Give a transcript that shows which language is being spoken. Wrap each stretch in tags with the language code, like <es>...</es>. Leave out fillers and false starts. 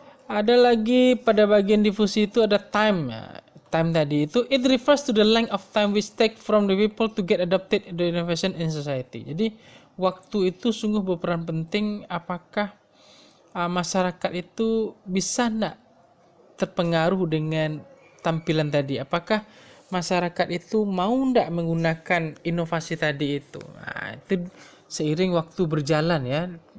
<id>Ada lagi pada bagian difusi itu ada time ya. Time tadi itu</id> <en>it refers to the length of time which take from the people to get adapted to innovation in society.</en> <id>Jadi waktu itu sungguh berperan penting. Apakah masyarakat itu bisa enggak terpengaruh dengan tampilan tadi? Apakah masyarakat itu mau enggak menggunakan inovasi tadi itu? Itu seiring waktu berjalan ya.</id>